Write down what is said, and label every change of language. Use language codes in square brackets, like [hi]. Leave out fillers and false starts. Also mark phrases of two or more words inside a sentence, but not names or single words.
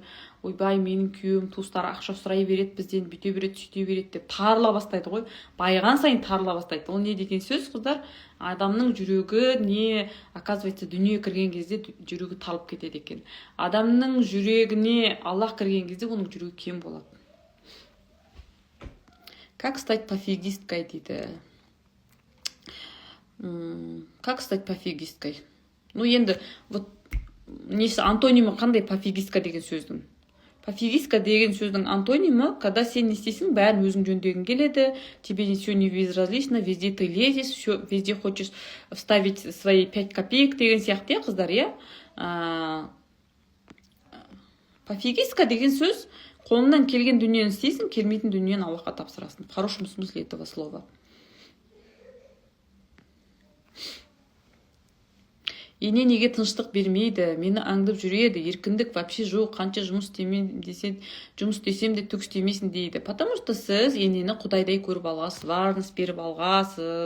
[kk] Ойбай, менің күйеуім, туыстары ақша сұрай береді, бізден бүйте береді, сүйте береді деп тарыла бастайды ғой. Байыған сайын тарыла бастайды. Ол не деген сөз, қыздар? Адамның жүрегі не, оказывается, дүние кірген кезде жүрегі талып кетеді екен. Адамның жүрегіне Аллах кірген кезде оның жүрегі кем болады. [ru] Как стать пофигисткой дейді. Как стать пофигисткой? [kk] Енді, несі антонимі қандай пофигистка деген сөздің? Пофигистка деген сөздің антонимі, когда сен не істейсің, бәрін өзің жөндегің келеді, [ru] тебе все не безразлично, везде ты лезешь, везде хочешь вставить свои 5 копеек [kk] деген сияқты, қыздар, иә? Пофигистка деген сөз, қолыңнан келген дүниені істейсің, келмейтін дүниені Аллахқа тапсырасың. [ru] В хорошем смысле этого слова. [kk] Ене неге тыныштық бермейді, мені аңдып жүреді, еркіндік вообще жоқ, қанша жұмыс істесем де түк істемейсің дейді. [ru] Потому что [kk] сіз енені құдайдай көріп алғасыз, барыңыз беріп алғасыз.